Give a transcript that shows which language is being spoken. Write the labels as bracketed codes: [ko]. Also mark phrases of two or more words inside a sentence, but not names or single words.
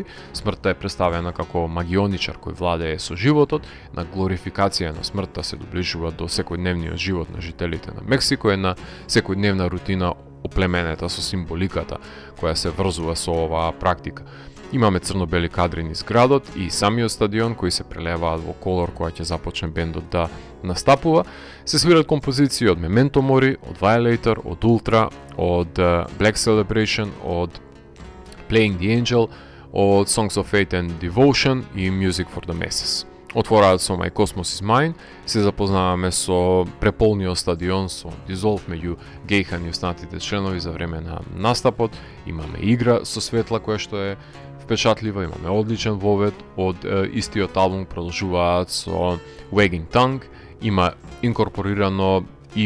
[mk] Смртта е представена како магионичар кој владее со животот, на глорификација на смртта се доближува до секојдневниот живот на жителите на Мексико, една секојдневна рутина оплеменета со символиката која се врзува со оваа практика. Имаме црно-бели кадри низ градот и самиот стадион кои се прелеваат во колор кога ќе започне бендот да настапува. Се свират композиции од Memento Mori, од Violator, од Ultra, од Black Celebration, од Playing the Angel, од Songs of Fate and Devotion и Music for the Masses. Отвораат со My Cosmos is Mine, се запознаваме со преполниот стадион, со Dissolve меѓу Гейхан и останатите членови за време на настапот. Имаме игра со светла која што е впечатлива, имаме одличен вовед од истиот албум, продолжуваат со Wagging Tongue, има инкорпорирано и